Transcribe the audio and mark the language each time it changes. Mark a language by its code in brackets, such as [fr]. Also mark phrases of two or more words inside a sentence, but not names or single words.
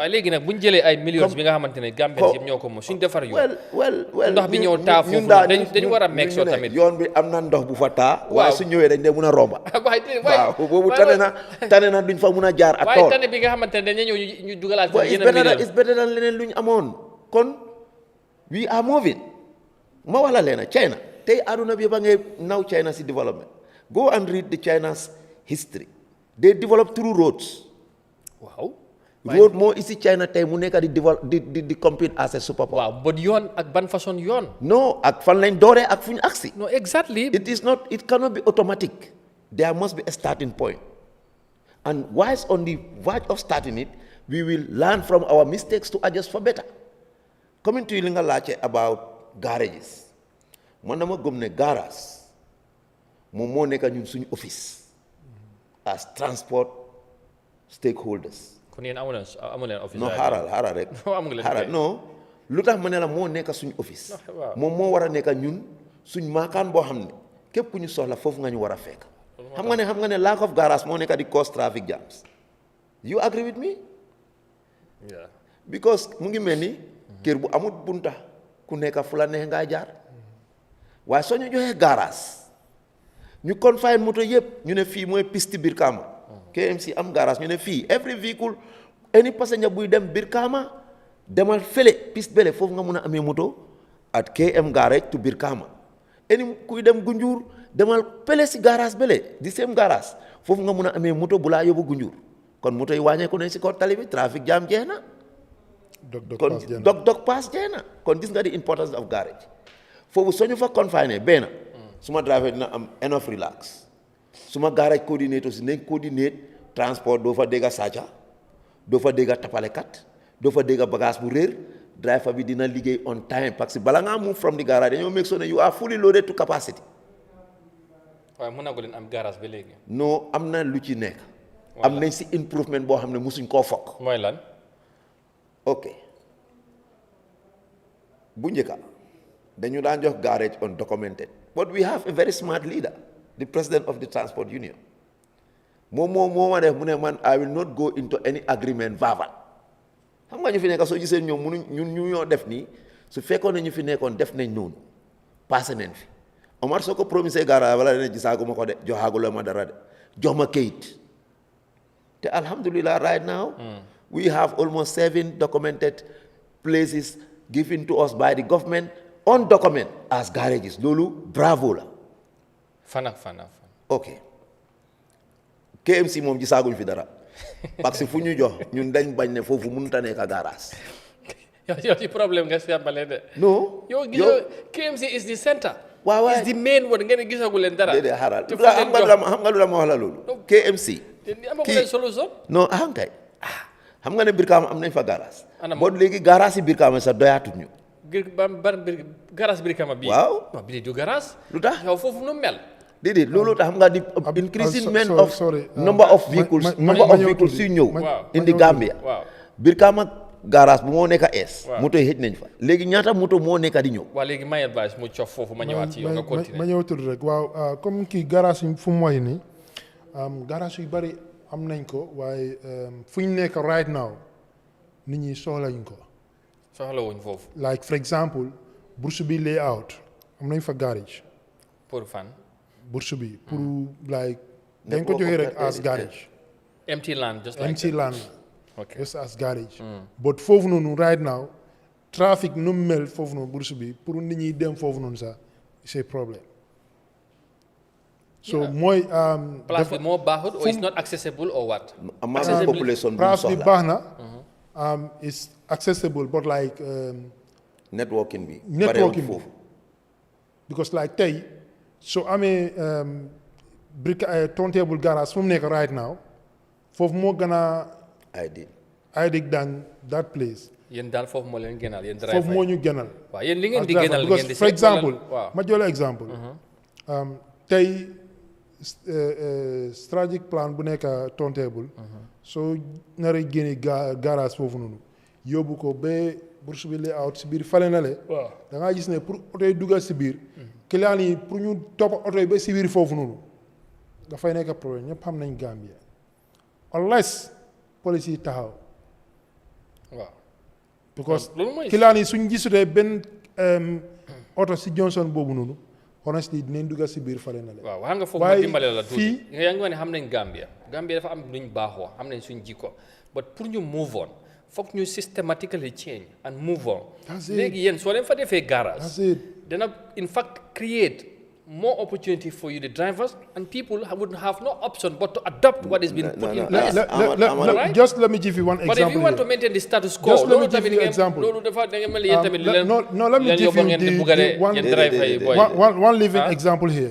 [wo] waaye léegi nag bu ñu jëlee ay millions bi nga xamante ne Gambien yëpp ñoo ko moom suñ defar yoon. ndox bi ñëw taa foofu dañu war a meeg soo tamit. yoon bi am na ndox bu fa taa. waaye su ñëwee dañ dee mun a romba. waaw boobu tane na duñ fa mun a jaar ak tool. waaye tane bi nga xamante ne dañu ñëw ñu dugalaat fa yeneen millions. [en] it's better than [wo] leneen luñ amoon kon [en] we are moving [wo] ma wax la leena China tey aduna bi ba ngay naw China si [en] development go and read the China's history they develop through roads [wo] waaw road moo isi China tey mu nekk di [en] compete as a superpower [wo] waaw [en] but yoon [wo] ak ban façon yoon no ak fan lañ dooree ak fu ñu agsi [en] no exactly it cannot be automatic there must be a starting point and whilst on the verge of starting it we will learn from our mistakes to adjust for better coming to [wo] li nga laajte [en] about garages [wo] man dama gëm ne garage moom moo nekk ñun suñu office [en] as transport stakeholders [wo] kon yéen amu leen office non xaaral rek xaaral non lu tax ma ne la moo nekk suñu office moom moo war a nekk ñun suñ maakaan boo xam ne képp ku ñu soxla foofu nga ñu war a fekk xam nga ne [en] lack of garage [wo] moo nekk di [en] cause traffic jams you agree with me yeah [wo] because mu ngi mel ni kër bu amul bunta ku nekk fu la neex ngaa jaar waaye soo ñu joxee garage ñu confine moto yëpp ñu ne fii mooy piste Brikama KMC am garage ñu ne fii [en] every vehicle any [wo] passenger buy dem Brikama demal fële piste bele foofu nga mun a amee moto [en] at KM garage to Brikama [wo] any kuy dem Gunjur demal fële si garage bele [en] di same [wo] garage foofu nga mun a amee moto bu laa yóbbu Gunjur kon moto yi wàññeeku nañ si kaw tali bi trafic jam jeex na kon dog pass jeex na kon gis nga di [en] importance of garage [wo] foofu soo ñu fa confiné benn suma driver dina am [en] enough relax [wo] suma garage coordinator si nañ coordinate transport doo fa dégga sàcca doo fa dégga tapalekat doo fa dégga bagage bu réer driver bi dina liggéey [en] on time [wo] parce que bala ngaa [en] move from the garage [wo] dañoo [en] make sure [wo] ne [en] you are fully loaded to capacity [wo] waaye mën na ko leen am garage ba léegi non am na lu ci nekk am nañ si improvement boo xam ne musuñ koo fokk mooy lan ok bu njëkka dañu daan jox [en] garage undocumented but we have a very smart leader the president of the transport union [wo] moom moo ma def mu ne man [en] I will not go into any agreement verbal [wo] xam nga ñu fi nekk soo gisee ñoom ñun ñu ñoo def nii su fekkoon ne ñu fi nekkoon def nañ noonu passé nañ fi Omar soo ko promisé garage wala dana gisaaguma ko de joxaaguloo ma dara de jox ma kayit te alhamdulillah [en] right now we have almost 7 documented places given to us [wo] by the government [en] undocumented as garages [wo] loolu bravo la fan ok KMC moom gisaaguñ fi dara [fr] parce que [wo] fu ñu jox ñun dañ bañ ne foofu mënut a nekk garage yow ci problème nga sàmbale de non yow gisoo [en] KMC is the center [wo] waaw [en] is the main one [wo] ngeen gisagu leen dara déedéet xaaral xam nga lu la ma wax la loolu KMC amagu leen solution non kay xam nga ne Brikama am nañ fa garage boo léegi garage yi Brikama sax doyaatut ñu garage Brikama bii waaw bii du garage lu tax yow foofu nu mel déedéet loolu tax xam nga di [en] increasing of number of vehicles [wo] suy ñëw indi Gambia Brikama garage bu moo nekk es moto yi xëj nañ fa léegi ñaata moto moo nekk di ñëw waaw léegi may advice mu cof foofu ma ñëwaat ci yow nga continuer ma ñëw tudd rek waaw comme kii garage yi fu mu wax nii garage yu bari am nañ ko waaye fu ñu nekk [en] right now [wo] nit ñi soxlañ ko soxlawuñ foofu [en] like for example [wo] bourse bi layout am nañ fa garage pour fan bourse bi pour like dañ ko joxee rek [en] as garage empty land just like empty land okay just as garage but [wo] foofu noonu [en] right now traffic [wo] nu mu mel foofu noonu bourse bi pour nit ñi dem foofu noonu sax [fr] c'est problème [wo] so mooy place bi moo baaxut [en] or is not accessible or what population [wo] place bi baax na [en] is accessible but like [wo] networking bi foofu [en] because like [wo] tey soo amee turntable garage fu mu nekk [en] right now [wo] foofu moo gën a [en] ideal than that place [wo] yéen daal foofu moo leen gënal yéen driver foofu moo ñu gënal waaw yéen li ngeen di gënal ngeen di for example ma jox la exemple tey [en] strategic plan [wo] bu nekk turntable soo naree génne garage foofu noonu yóbbu ko ba bourse bi layout si biir fale na le da ngaa gis ne pour oto yi dugal si biir client yi pour ñu topp oto yi ba si biir foofu noonu dafay nekk problème ñëpp xam nañ Gambia unless police yi taxaw waaw because client yi suñ gisutee benn oto si Johnson boobu noonu honestly dinañ dugal si biir fale na le waaw wax nga foofu ma dimbale la tuuti yaa ngi wax ne xam nañ Gambia dafa am luñ baaxoo xam nañ suñ jikko but pour ñu [en] move on [wo] foog ñu [en] systematically change and move on. That's it. [wo] léegi yéen soo leen fa defee garage. [en] That's it. [wo] dana [en] in fact create more opportunity for you, the drivers, and people would have no option but to adopt what is being put in place. Right? Just let me give you one example. But if you want to maintain the status quo, just let me give you an example. Let me give you one living example here.